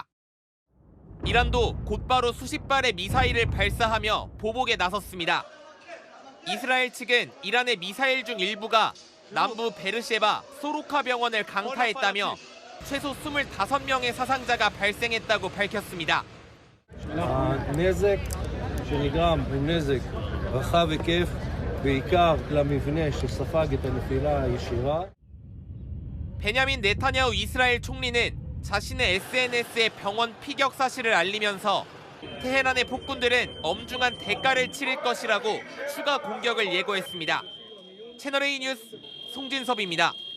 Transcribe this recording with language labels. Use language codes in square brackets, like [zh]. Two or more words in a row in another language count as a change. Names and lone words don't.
[ko] 이란도 곧바로 수십 발의 미사일을 발사하며 보복에 나섰습니다. 이스라엘 측은 이란의 미사일 중 일부가 남부 베르셰바 소로카 병원을 강타했다며 최소 25명의 사상자가 발생했다고 밝혔습니다. [he] הנזק שנגרם הוא נזק רחב היקף, בעיקר למבנה שספג את הנפילה הישירה. [ko] 베냐민 네타냐후 이스라엘 총리는 자신의 SNS에 병원 피격 사실을 알리면서 테헤란의 폭군들은 엄중한 대가를 치를 것이라고 추가 공격을 예고했습니다. 채널A 뉴스 송진섭입니다.